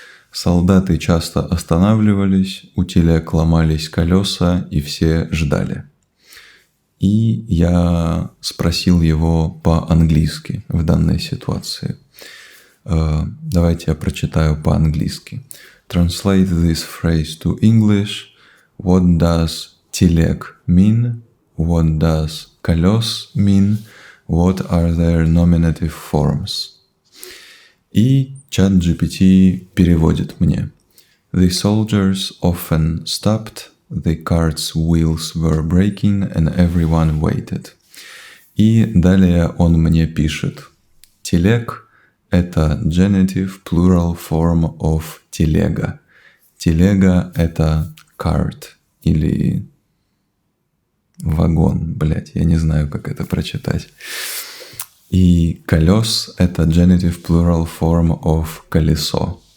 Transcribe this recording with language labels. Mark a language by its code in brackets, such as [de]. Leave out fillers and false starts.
[ru] Солдаты часто останавливались, у телег ломались колеса, и все ждали. И я спросил его по-английски в данной ситуации. Давайте я прочитаю по-английски. [en] Translate this phrase to English. What does телег mean? What does колес mean? What are their nominative forms? [ru] И чат GPT переводит мне. [en] The soldiers often stopped, the cart's wheels were breaking, and everyone waited. [ru] И далее он мне пишет. Телег – это [en] genitive plural form of [ru] телега. Телега – это cart или вагон, блядь, я не знаю, как это прочитать. И колес — это [en] genitive plural form of [ru] колесо.